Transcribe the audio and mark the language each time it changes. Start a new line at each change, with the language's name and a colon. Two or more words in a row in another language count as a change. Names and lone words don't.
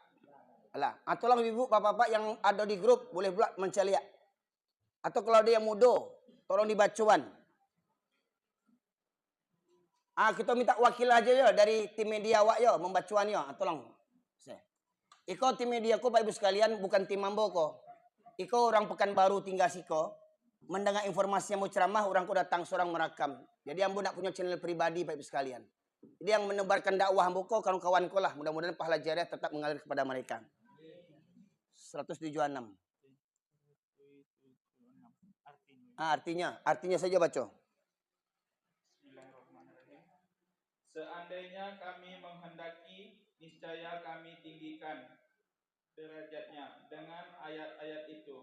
Indonesian: Alah, tolong ibu bapak-bapak yang ada di grup boleh pula mencari. Atau kalau ada yang muda, tolong dibacuan. Kita minta wakil aja ya dari tim media awak ya membacuan ya, tolong.
Minangkabau: Iko tim media ko Pak Ibu sekalian bukan tim ambo ko. Iko orang Pekanbaru tinggal siko.
Indonesian: Mendengar informasi yang mau ceramah orang ko datang seorang merakam.
Minangkabau: Jadi ambo nak punya channel pribadi Pak Ibu sekalian. Jadi yang menebarkan dakwah ambo ko kawan-kawan ko lah.
Indonesian: Mudah-mudahan pahala jariah tetap mengalir kepada mereka. 176. Artinya saja baca. Seandainya kami menghendaki, niscaya kami tinggikan derajatnya dengan ayat-ayat itu.